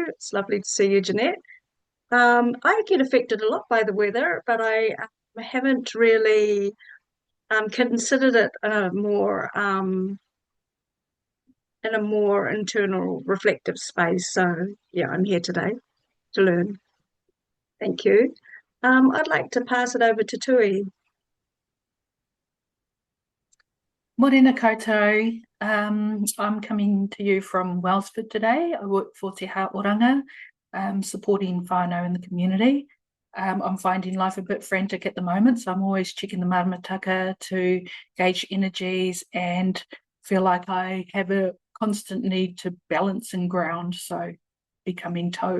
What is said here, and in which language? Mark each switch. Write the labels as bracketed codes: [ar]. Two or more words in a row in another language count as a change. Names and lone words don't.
[en] It's lovely to see you, Jeanette. I get affected a lot by the weather, but I haven't really considered it in a more internal reflective space. So yeah, I'm here today to learn. Thank you. I'd like to pass it over to Tui. [mi] Morena koutou. [en] I'm coming to you from Wellsford today. I work for Te Hauora, supporting whānau in the community. I'm finding life a bit frantic at the moment, so I'm always checking the maramataka to gauge energies and feel like I have a constant need to balance and ground, so becoming toe.